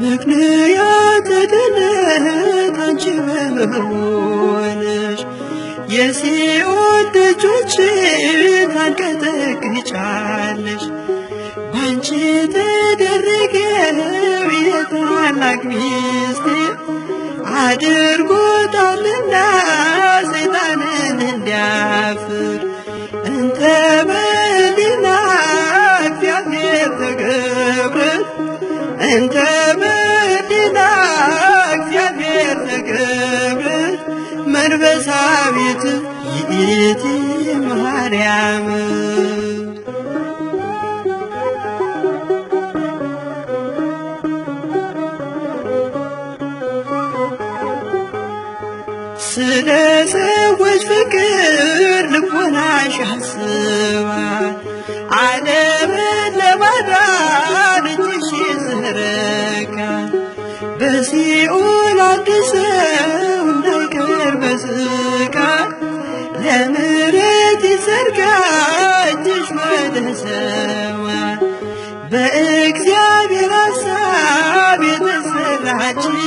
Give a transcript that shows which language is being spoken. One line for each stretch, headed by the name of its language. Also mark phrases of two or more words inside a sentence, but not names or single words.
Amharic: ምክንያተ ድነት አንቺ በመሆንሽ የሲኦል ደጆችን ታንቀጠቅጫለሽ። ባንቺ ተደረገው የታላቅ ሚስጥር አድርጎታልና ሰይጣንን እንዲያፍር
Geez: እንተ በሊና እግዚአብሔር ተገብረት እንተ በሊና እግዚአብሔር ተገብረት መንፈሳዊት ይእቲ ማርያም
Amharic: ስለ ሰዎች ፍቅር ልቦናሽ ያስባል። ዓለምን ለማዳን እጅሽ ይዘረጋል። በሲኦል አንድ ሰው እንዳይቀር በስቃይ ለምሕረት ይዘርጋ እጅሽ ወደ ሰማይ። በእግዚአብሔር ሐሳብ የተሰራች